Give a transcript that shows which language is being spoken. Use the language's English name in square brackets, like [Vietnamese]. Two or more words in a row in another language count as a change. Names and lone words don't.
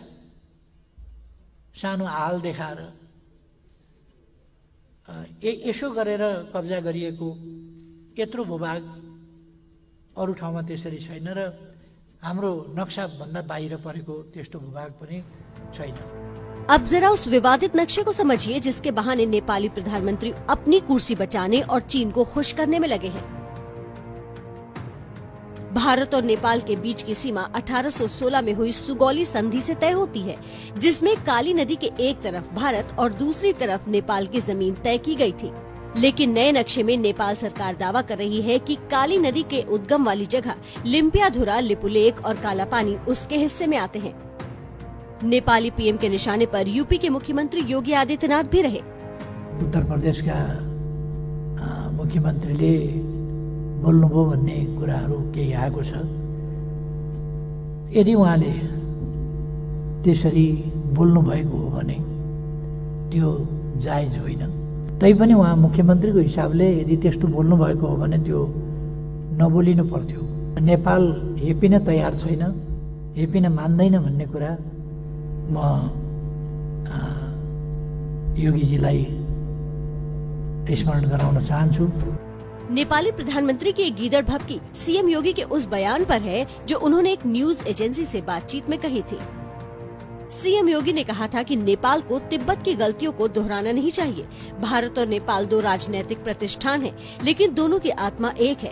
[Nepali] सानो हाल देखाएर यसो गरेर कब्जा गरिएको यत्रो भूभाग अरू ठाउँमा त्यसरी छैन र हाम्रो नक्साभन्दा बाहिर परेको त्यस्तो भूभाग पनि छैन। [Hindi] अब जरा उस विवादित नक्शे को समझिए जिसके बहाने नेपाली प्रधानमंत्री अपनी कुर्सी बचाने और चीन को खुश करने में लगे हैं। भारत और नेपाल के बीच की सीमा 1816 में हुई सुगौली संधि से तय होती है, जिसमें काली नदी के एक तरफ भारत और दूसरी तरफ नेपाल की जमीन तय की गई थी। लेकिन नए नक्शे में नेपाल सरकार दावा कर रही है कि काली नदी के उद्गम वाली जगह लिम्पियाधुरा, लिपुलेख और काला पानी उसके हिस्से में आते हैं। नेपाली पीएम के निशाने पर यूपी के मुख्यमंत्री योगी आदित्यनाथ भी रहे। [Nepali] उत्तर प्रदेश का मुख्यमन्त्रीले बोल्नुभयो भन्ने कुराहरू केही आएको छ। यदि उहाँले त्यसरी बोल्नु भएको हो भने त्यो जायज होइन। तैपनि उहाँ मुख्यमन्त्रीको हिसाबले यदि त्यस्तो बोल्नु भएको हो भने त्यो नबोलिनु पर्थ्यो। नेपाल हेपिन तयार छैन, हेपिन मान्दैन भन्ने कुरा म योगीजीलाई स्मरण गराउन चाहन्छु। [Hindi] नेपाली प्रधानमंत्री की एक गीदड़ भभकी सीएम योगी के उस बयान पर है जो उन्होंने एक [English] news agency [Hindi] से बातचीत में कही थी। सीएम योगी ने कहा था कि नेपाल को तिब्बत की गलतियों को दोहराना नहीं चाहिए। भारत और नेपाल दो राजनीतिक प्रतिष्ठान हैं, लेकिन दोनों की आत्मा एक है।